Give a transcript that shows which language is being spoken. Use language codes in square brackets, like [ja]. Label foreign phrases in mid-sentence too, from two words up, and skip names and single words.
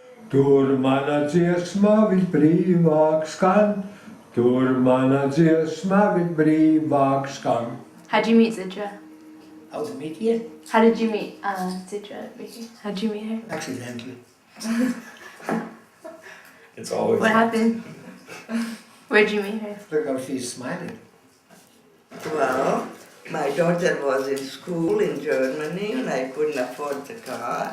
[lv] Tur mana dziesma visbrīvāk skan, tur mana dziesma visbrīvāk skan. [en] How'd you meet Zidra? How to meet you? How did you meet Zidra, Vicky? How'd you meet her? Accidentally. It's always. What happened? Where'd you meet her? Look how she's smiling. Well, my daughter was in school in Germany and I couldn't afford the car.